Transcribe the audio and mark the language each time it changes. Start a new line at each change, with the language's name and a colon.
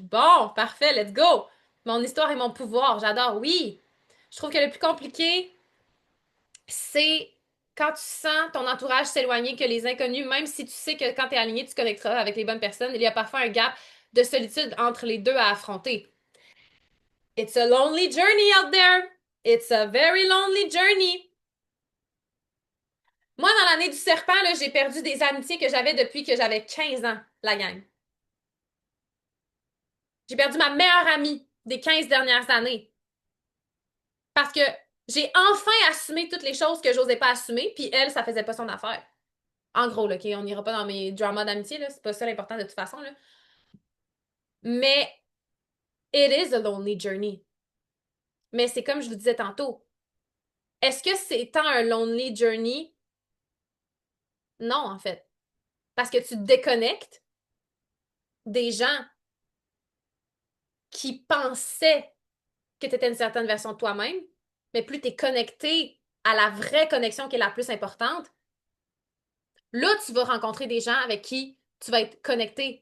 French: Bon, parfait,
English: let's go.
French: Mon histoire et mon pouvoir, j'adore. Oui. Je trouve que le plus compliqué, c'est quand tu sens ton entourage s'éloigner, que les inconnus, même si tu sais que quand tu es aligné, tu connecteras avec les bonnes personnes, il y a parfois un gap de solitude entre les deux à affronter.
English: It's a lonely journey out there. It's a very lonely journey.
French: Moi, dans l'année du serpent, là, j'ai perdu des amitiés que j'avais depuis que j'avais 15 ans, la gang. J'ai perdu ma meilleure amie des 15 dernières années. Parce que j'ai enfin assumé toutes les choses que j'osais pas assumer, puis elle, ça faisait pas son affaire. En gros, là, OK, on n'ira pas dans mes dramas d'amitié, là, c'est pas ça l'important de toute façon, là. Mais
English: it is a lonely journey.
French: Mais c'est comme je vous disais tantôt. Est-ce que c'est tant un
English: lonely journey?
French: Non, en fait. Parce que tu te déconnectes des gens qui pensaient que tu étais une certaine version de toi-même, mais plus tu es connecté à la vraie connexion qui est la plus importante, là, tu vas rencontrer des gens avec qui tu vas être connecté.